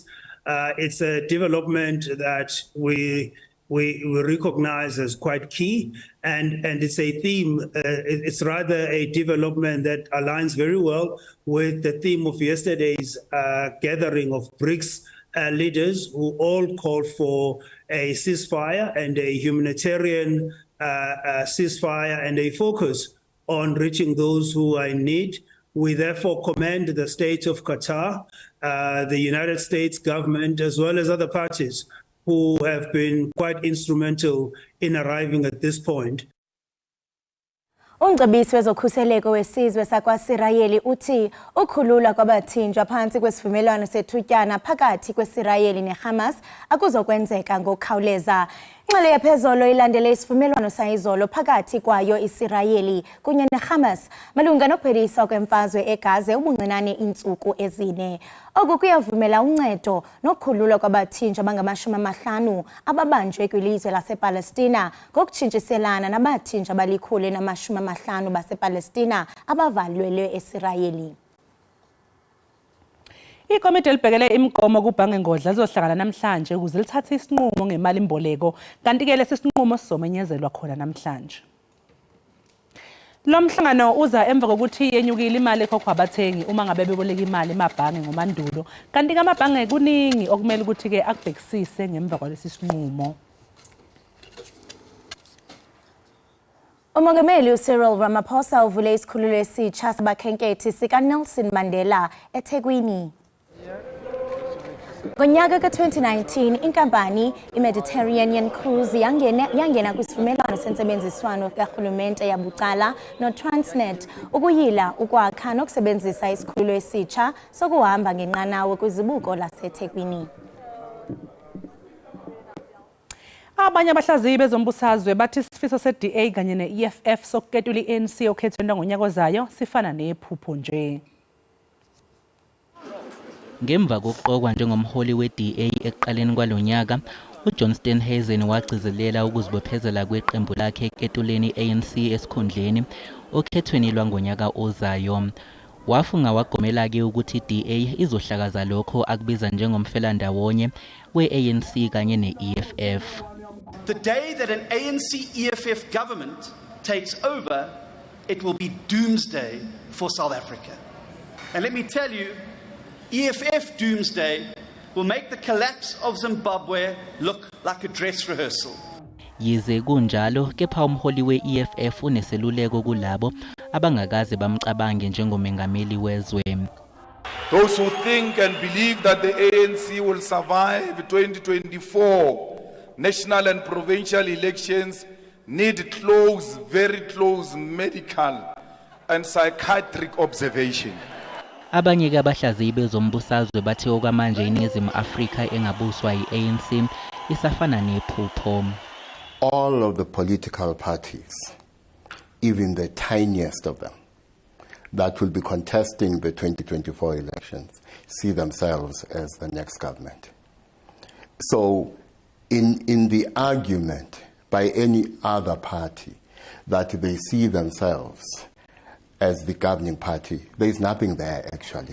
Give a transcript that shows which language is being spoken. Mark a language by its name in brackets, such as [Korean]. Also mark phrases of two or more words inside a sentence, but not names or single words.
[English] It's a development that we recognize as quite key, and it's a theme, it's rather a development that aligns very well with the theme of yesterday's gathering of BRICS leaders who all called for a ceasefire and a humanitarian ceasefire and a focus on reaching those who are in need. We therefore commend the state of Qatar, the United States government, as well as other parties who have been quite instrumental in arriving at this point. [Xhosa] Umcebisi wezokhuseleko wesizwe sakwaSirayeli uthi ukhululwa kwabathinjwa phansi kwesivumelwano sethutyana phakathi kweSirayeli neHamas akuzokwenzeka ngokukhawuleza. Ingxelo yaphezolo ilandele isivumelwano sayizolo phakathi kwayo iSirayeli kunye neHamas malunga nokupheliswa kwemfazwe eGaza ubuncinane iintsuku ezine. Oku kuyavumela uncedo nokukhululwa kwabathinjwa abangama-50 ababanjwe kwilizwe lasePalestina ngokutshintshiselana nabathinjwa abali-150 basePalestina abavalelwe eSirayeli. [Zulu] Ikomiti elibhekele imigomo kubhange ngodla lizohlangana namhlanje ukuze lithathe isinqumo ngemali imboleko, kanti-ke lesi sinqumo sizomenyezelwa khona namhlanje. Lo mhlangano uza emva kokuthi yenyukile imali ekhokhwa abathengi uma ngabe beboleka imali emabhange ngomandulo, kanti-ke amabhange kuningi okumele ukuthi-ke akubhekisise ngemva kwalesi sinqumo. Umongameli uCyril Ramaphosa uvule isikhululo esitsha sabakhenkethi sikaNelson Mandela eThekwini. Ngonyaka ka-2019 inkampani iMediterranean Cruise yangena kwisivumelwano sentsebenziswano karhulumente yabucala noTransnet ukuyila ukwakha nokusebenzisa isikhululo esitsha sokuhamba ngenqanawe kwizibuko laseThekwini. Abanye abahlaziyi bezombusazwe bathi isifiso se-DA kanye ne-EFF sokuketula i-ANC okhethweni ngonyaka ozayo sifana nephupho nje. Ngemva kokuqokwa njengomholi we-DA ekuqaleni kwalonyaka, uJohn Steenhuisen wagcizelela ukuzibophezela kweqembu lakhe eketuleni i-ANC esikhundleni okhethweni lwangonyaka ozayo. Wafunga wagomela-ke ukuthi i-DA izohlakaza lokho akubiza njengomfelandawonye we-ANC kanye ne-EFF. [English] The day that an ANC-EFF government takes over, it will be doomsday for South Africa. And let me tell you, EFF doomsday will make the collapse of Zimbabwe look like a dress rehearsal. [Zulu] Yize kunjalo, kepha umholi we-EFF uneseluleko kulabo abangakaze bamcabange njengomengameli wezwe. [English] Those who think and believe that the ANC will survive 2024 national and provincial elections need close, very close medical and psychiatric observation. [Zulu] Abanye-ke abahlaziyi bezombusazwe bathi okwamanje iNingizimu Afrika engabuswa yi-ANC isafana nephupho. [English] All of the political parties, even the tiniest of them, that will be contesting the 2024 elections, see themselves as the next government. So in the argument by any other party that they see themselves as the governing party, there is nothing there actually.